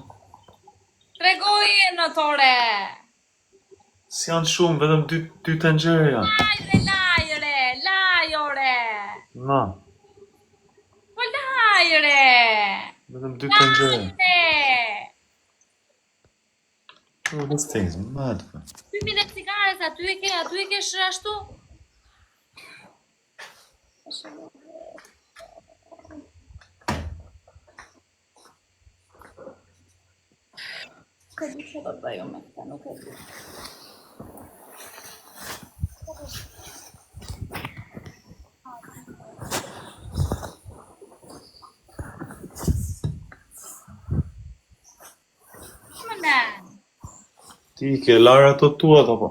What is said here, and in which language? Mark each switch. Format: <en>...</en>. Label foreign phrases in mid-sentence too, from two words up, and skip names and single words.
<sq>Tregoj në tore. S'janë shumë, vetëm dy tenxhere janë. Lajre. Na, Po lajre. vetëm dy tenxhere. Lajre.</sq> <en>Oh, this thing's mad, man.</en> <sq>2000 cigares, aty e ke ashtu? Ka di që do të bëju me këta, nuk e di. Ti ke larë ato tuat apo?</sq>